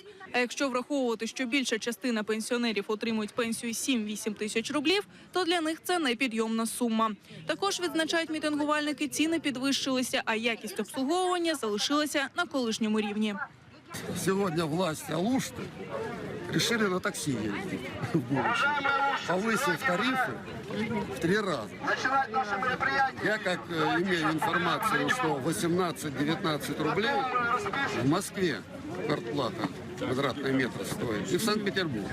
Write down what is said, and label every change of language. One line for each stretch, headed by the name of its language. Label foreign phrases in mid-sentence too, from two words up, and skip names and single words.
Ukrainian: А якщо враховувати, що більша частина пенсіонерів отримують пенсію 7-8 тисяч рублів, то для них це непідйомна сума. Також, відзначають мітингувальники, ціни підвищилися, а якість обслуговування залишилася на колишньому рівні. Сьогодні власті
Russian: Алушти решили на такси ездить в будущем, повысив тарифы в 3 раза. Я как имею информацию, что 18-19 рублей в Москве квартплата квадратный метр стоит, и в Санкт-Петербурге.